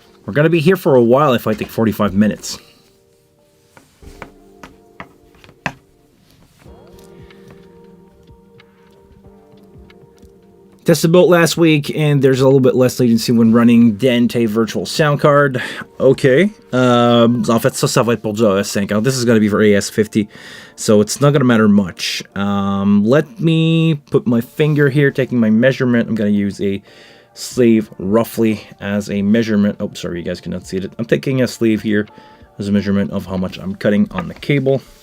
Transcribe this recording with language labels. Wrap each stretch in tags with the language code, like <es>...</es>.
<en>We're gonna be here for a while if I take 45 minutes. Tested both last week, and there's a little bit less latency when running Dante virtual sound card. Okay.</en> <fr>En fait, ça va être pour du RS5.</fr> <en>This is going to be for AS50, so it's not going to matter much. Let me put my finger here, taking my measurement. I'm going to use a sleeve roughly as a measurement. Oh, sorry, you guys cannot see it. I'm taking a sleeve here as a measurement of how much I'm cutting on the cable.</en>